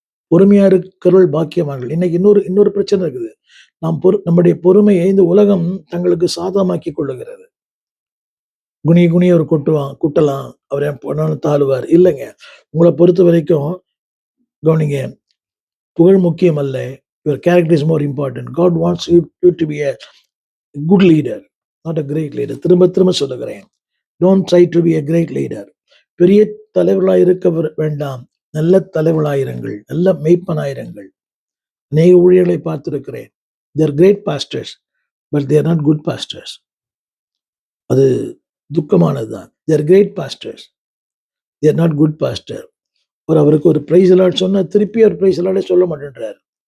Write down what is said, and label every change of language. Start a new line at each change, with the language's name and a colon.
Tamil: பொறுமையா இருக்கிறவர்கள் பாக்கியவான்கள். இன்னைக்கு இன்னொரு பிரச்சனை இருக்குது. நம்முடைய பொறுமையை இந்த உலகம் தங்களுக்கு சாதமாக்கி கொள்ளுகிறது. குனி ஒரு குட்டலாம், அவர் என் பொண்ணாலும் தாழ்வார். இல்லைங்க, உங்களை பொறுத்த வரைக்கும் கவனிங்க, புகழ் முக்கியம் அல்ல.
English: Your character is more important. God wants you to be a good leader, not a great leader.
Tamil: திரும்ப சொல்லுகிறேன்,
English: don't try to be a great leader.
Tamil: பெரிய தலைவர்களாக இருக்க வேண்டாம், நல்ல தலைவளாயிருங்கள், நல்ல மெய்ப்பனாயிருங்கள். அநேக ஊழியர்களை பார்த்திருக்கிறேன்.
English: They're great pastors, but they're not good pastors.
Tamil: அது துக்கமானதுதான்.
English: They're great pastors, they're not good pastor.
Tamil: அவருக்கு ஒரு பிரைஸ் அலாட் சொன்னா திருப்பி ஒரு பிரைஸ் அலாட்டே சொல்ல மாட்டேன்றார்.